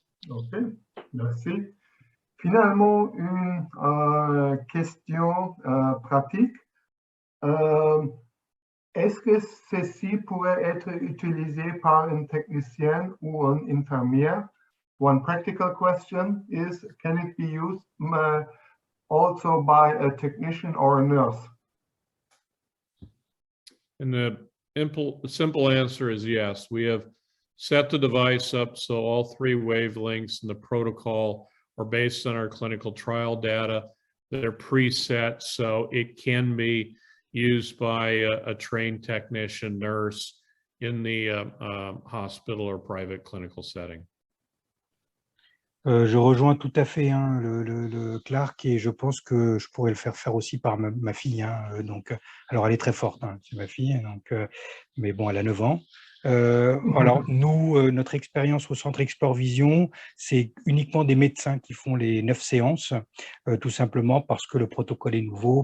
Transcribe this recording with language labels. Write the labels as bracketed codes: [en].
[fr] Ok, merci. Finalement, une question pratique. Est-ce que ceci pourrait être utilisé par un technicien ou un infirmière? [en] One practical question is, can it be used also by a technician or a nurse? And the simple answer is yes. We have set the device up so all 3 wavelengths in the protocol are based on our clinical trial data. They're preset, so it can be used by a trained technician, nurse in the hospital or private clinical setting. [fr] Je rejoins tout à fait le Clark, et je pense que je pourrais le faire aussi par ma fille. Donc, alors, elle est très forte, c'est ma fille, donc, mais bon, elle a 9 ans. Alors, nous, notre expérience au centre Export Vision, c'est uniquement des médecins qui font les 9 séances, tout simplement parce que le protocole est nouveau.